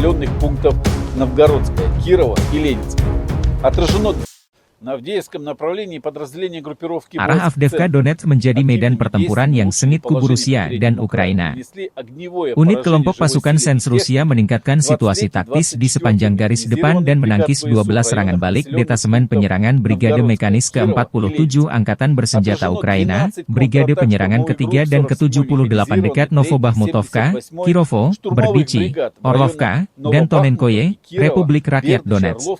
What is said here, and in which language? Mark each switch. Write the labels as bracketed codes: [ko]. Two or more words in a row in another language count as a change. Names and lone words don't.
[ru] населенных пунктов Новгородская, Кирова и Ленинская. Отражено на Авдеевском направлении подразделение группировки [id] Arah Avdiivka Donetsk menjadi medan pertempuran yang sengit kubu Rusia dan Ukraina. Unit kelompok pasukan Sens Rusia meningkatkan situasi taktis di sepanjang garis depan dan menangkis 12 serangan balik detasemen penyerangan Brigade Mekanis ke-47 Angkatan Bersenjata Ukraina, Brigade Penyerangan ke-3 dan ke-78 dekat Novobahmutovka, Kirovo, Berdichi, Orlovka, dan Tonenkoye, Republik Rakyat Donetsk.